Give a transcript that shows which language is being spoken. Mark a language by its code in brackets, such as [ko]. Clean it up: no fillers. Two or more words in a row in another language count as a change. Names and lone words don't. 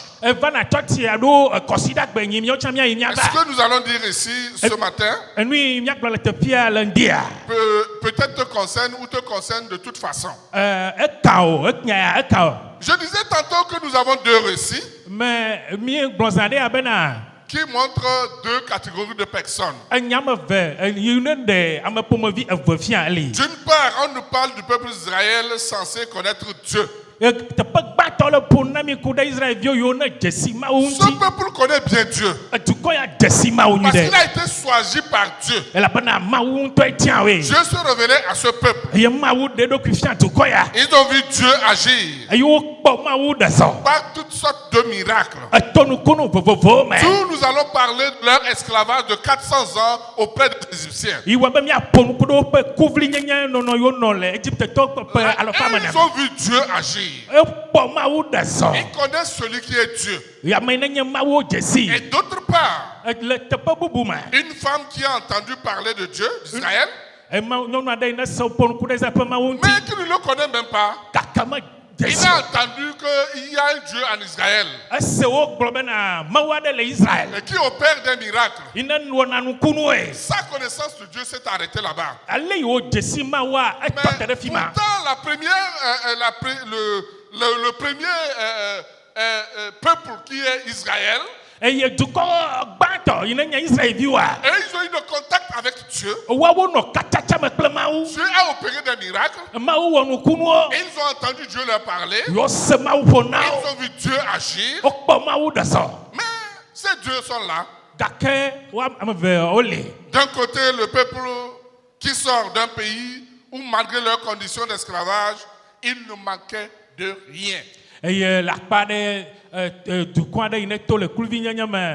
[ee] Eva na tsɔtsi alo kɔsiɖagbe nyi míawo tsã míayi [fr] Est-ce [ee] míaba. [fr] que nous allons dire ici ce matin [ee] Enu yi míagblɔ le teƒea le ŋdia. [fr] peut-être te concerne ou te concerne de toute façon? [ee] Eka o, enya ya eka o. [fr] Je disais tantôt que nous avons deux récits [ee] Me míegblɔ zã ɖe abena [fr] qui montrent deux catégories de personnes. [ee] enya ame eve yi ne ɖe ame ƒomevi eve fia li. [fr] D'une part, on nous parle du peuple d'Israël censé connaître Dieu. [ee] teƒe gbãtɔ le ƒo na mi ku ɖe Israelviwo yiwo ne dzesi Mawu [fr] Ce [ee] ŋuti. [fr] peuple connaît bien Dieu. [ee] Dukɔ ya dzesi Mawu nyui [fr] Parce [ee] ɖe. [fr] qu'il a été choisi par Dieu. [ee] Elabena Mawu ŋutɔe tia woe. [fr] Dieu se révélait à ce peuple. [ee] Eye Mawu ɖe eɖokui fia dukɔ ya. [fr] Ils ont vu Dieu agir [ee] Eye wokpɔ Mawu ɖe zɔ. [fr] par toutes sortes de miracles. [ee] Eto nukunu vovovowo me. [fr] D'où nous allons parler de leur esclavage de 400 ans auprès des Égyptiens. [ee] Iwɔ be miaƒo nuku ɖe woƒe kuvlinyenye nɔnɔ yiwo nɔ le Egyptetɔwo ƒe alɔfa me [fr] Ils [ee] na. [fr] ont vu Dieu agir. [ee] Ekpɔ Mawu ɖe zɔ. [fr] Ils connaissent celui qui est Dieu. [ee] Yame ne nye Mawu dzesi. [fr] Et d'autre part, [ee] Le teƒe bubu me. [fr] une femme qui a entendu parler de Dieu, d'Israël, [ee] Nyɔnu aɖe yi ne se ƒo nuku ɖe Israel ƒe Mawu ŋuti. [fr] mais qui ne le connaît même pas. [ee] Gake me [fr] Il [ee] dzesi. [fr] a entendu qu'il y a un Dieu en Israël [ee] Ese wogblɔ bena Mawu aɖe le Israel. [fr] et qui opère des miracles. [ee] Yi ne wɔna nukunuwoe. [fr] Sa connaissance de Dieu s'est arrêtée là-bas. [ee] Ale yi wo dzesi Mawua etɔ te ɖe fi [fr] Mais [ee] ma. [fr] pourtant, la première, le premier peuple qui est Israël, [ee] Eye dukɔ gbãtɔ yi ne nye Israelviwoa. [fr] et ils ont eu le contact avec Dieu. [ee] Woawo nɔ katsatsa me kple Mawu. [fr] Dieu a opéré des miracles. [ee] Mawu wɔ nukunuwo. [fr] Et ils ont entendu Dieu leur parler. [ee] Yo se Mawu ƒo na [fr] Ils [ee] wo. [fr] ont vu Dieu agir. [ee] Wokpɔ Mawu ɖe zɔ. [fr] Mais ces dieux sont là. [ee] Gake wo ame eve wole. [fr] D'un côté, le peuple qui sort d'un pays où, malgré leurs conditions d'esclavage, il ne manquait de rien. [ee] Eye le akpa ɖe dukɔ aɖe yi ne to le kluvinyenye me.